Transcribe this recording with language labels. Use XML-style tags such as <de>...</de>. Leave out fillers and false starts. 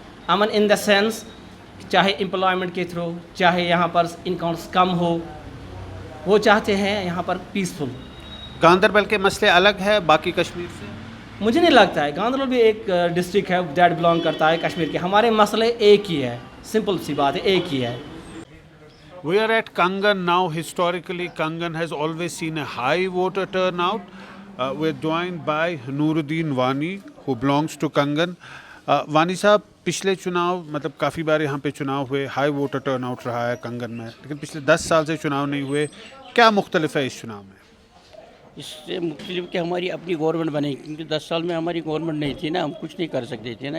<ur>امن</ur> <en>in the sense</en> <ur>چاہے employment کے تھرو, چاہے یہاں پر انکمس کم ہو, وہ چاہتے ہیں یہاں پر پیسفل. گاندربل کے مسئلے الگ ہے باقی کشمیر سے؟ مجھے نہیں لگتا ہے. گاندربل بھی ایک ڈسٹرکٹ ہے دیٹ بلانگ کرتا ہے کشمیر کے. ہمارے مسئلے ایک ہی ہے, سمپل سی بات ہے, ایک ہی ہے.</ur> <en>We are at Kangan now. Historically, Kangan has always seen a high voter turnout. We're joined by Nuruddin Wani, who belongs to Kangan.</en> <ur>وانی صاحب, پچھلے چناؤ مطلب کافی بار یہاں پہ چناؤ ہوئے, ہائی ووٹر ٹرن آؤٹ رہا ہے کنگن میں, لیکن پچھلے 10 سال سے چناؤ نہیں ہوئے. کیا مختلف ہے اس چناؤ میں؟ اس سے مختلف کہ ہماری اپنی گورنمنٹ بنے, کیونکہ 10 سال میں ہماری گورنمنٹ نہیں تھی نا, ہم کچھ نہیں کر سکتے تھے نا.</ur>